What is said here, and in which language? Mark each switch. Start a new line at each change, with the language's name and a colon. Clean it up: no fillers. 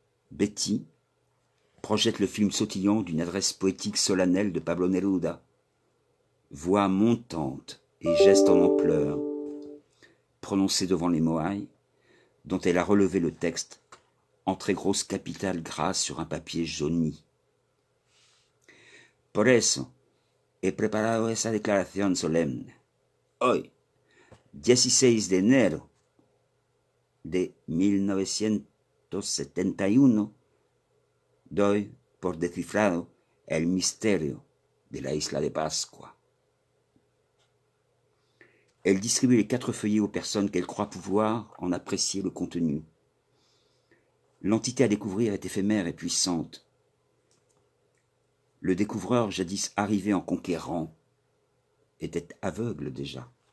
French: Betty projette le film sautillant d'une adresse poétique solennelle de Pablo Neruda. Voix montante et geste en ampleur, prononcés devant les Moai, dont elle a relevé le texte en très grosse capitale grasse sur un papier jauni.
Spanish: Por eso he preparado esa declaración solemne. Hoy, 16 de enero de 1971, doy por descifrado el misterio de la isla de Pascua.
French: Elle distribue les 4 feuillets aux personnes qu'elle croit pouvoir en apprécier le contenu. L'entité à découvrir est éphémère et puissante. Le découvreur, jadis arrivé en conquérant, était aveugle déjà.